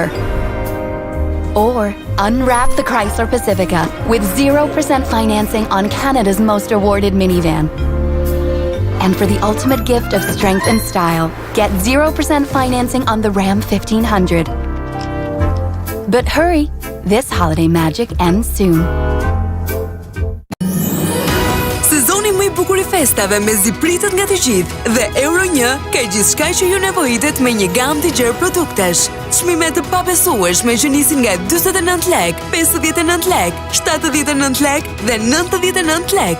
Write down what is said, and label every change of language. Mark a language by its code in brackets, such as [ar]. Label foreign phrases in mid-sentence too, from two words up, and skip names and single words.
[en] Or unwrap the Chrysler Pacifica with 0% financing on Canada's most awarded minivan. And for the ultimate gift of strength and style, get 0% financing on the Ram 1500. But hurry, this holiday magic ends soon. [sq] Sezoni më i bukur i festave mezi pritet nga të gjithë dhe Euro 1 ka gjithçka që ju nevojitet me një gamë të gjerë produktesh. Çmime të pabesueshme që nisin nga 49 lek, 59 lek, 79 lek dhe 99 lek.